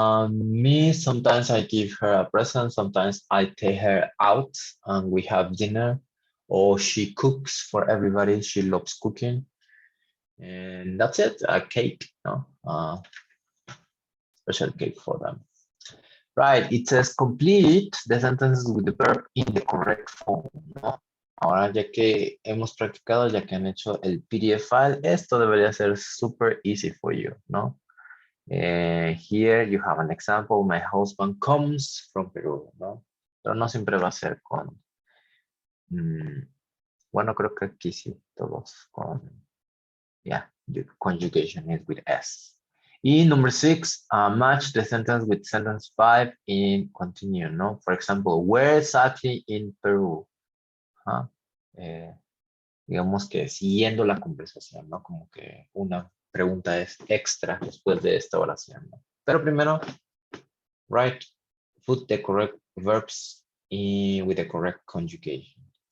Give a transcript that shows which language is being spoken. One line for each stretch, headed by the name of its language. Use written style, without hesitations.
English: Me, sometimes I give her a present. Sometimes I take her out and we have dinner, or she cooks for everybody. She loves cooking, and that's it. A cake, no, special cake for them. Right. It says complete the sentences with the verb in the correct form, ¿no?
Spanish: Ahora, ya que hemos practicado, ya que han hecho el PDF file, esto debería ser
English: super easy for you,
Spanish: ¿no?
English: Here you have an example. My husband comes from Peru, ¿no?
Spanish: Pero no siempre va a ser con... bueno, creo que aquí sí, todos con...
English: Yeah, the conjugation is with S. Y number 6, match the sentence with sentence 5 in continue, ¿no? For example, where exactly in Peru?
Spanish: Digamos que siguiendo la conversación, ¿no? Como que una pregunta es extra después de esta oración, ¿no? Pero primero,
English: write, put the correct verbs with the correct conjugation.